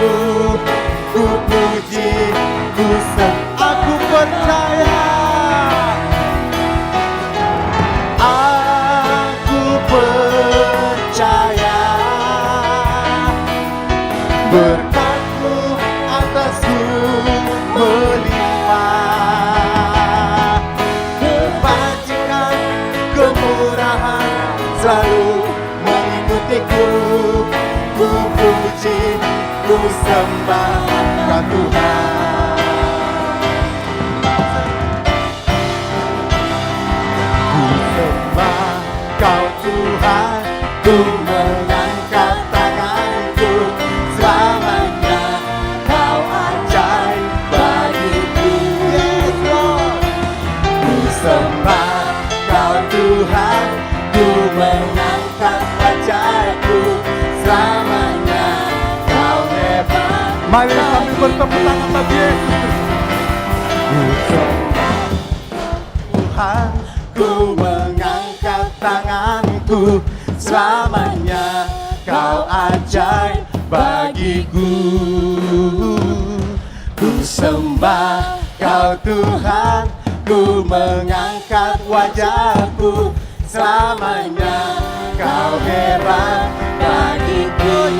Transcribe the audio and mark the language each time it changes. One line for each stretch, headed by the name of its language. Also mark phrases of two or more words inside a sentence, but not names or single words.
Indonesian: Ku puji, ku sembah, aku percaya, aku percaya berkat-Mu atasku melimpah. Kebajikan, kemurahan selalu mengikutiku. Ku puji, ku sembah Kau Tuhan. Ku sembah Kau Tuhan, ku mengangkat tanganku, selamanya Kau ajaib bagiku.
English: Yes, Lord.
Indonesian: Ku sembah Kau Tuhan, ku mengangkat wajahku, selamanya Kau hebat. Mari kami bertepuk tangan bagi Yesus. Ku sembah Tuhan, ku mengangkat tanganku, aku, selamanya kau ajaib bagiku. Ku sembah kau Tuhan, ku mengangkat wajahku, selamanya kau hebat bagiku.